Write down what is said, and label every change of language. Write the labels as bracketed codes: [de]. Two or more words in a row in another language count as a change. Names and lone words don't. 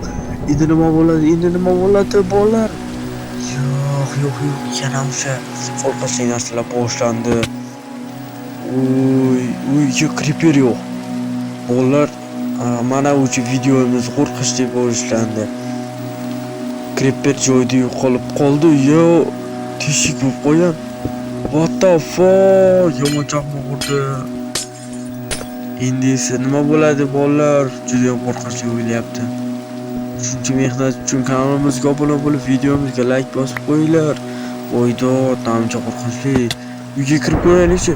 [uz] Endi nima bo'ladi bolalar? Yo'q, yana o'sha qo'rqinchli narsalar boshlandi. Yo, creeper yo'q. Bolalar, mana o'sha videomiz qo'rqinchli boshlandi. Creeper joyida yo'qolib qoldi. Yo, teshik bo'lib qo'ygan. [en] What the fuck? [uz] Yomon chaqmoq urdi. Endi esa nima bo'ladi bolalar? Juda ham qo'rqinchli o'ylayapti. Shuncha mehnat uchun kanalimizga obuna bo'lib, videomizga like bosib qo'yinglar. Voydo, tamcha qo'rqinchli. Uyga kirib ko'raylikchi?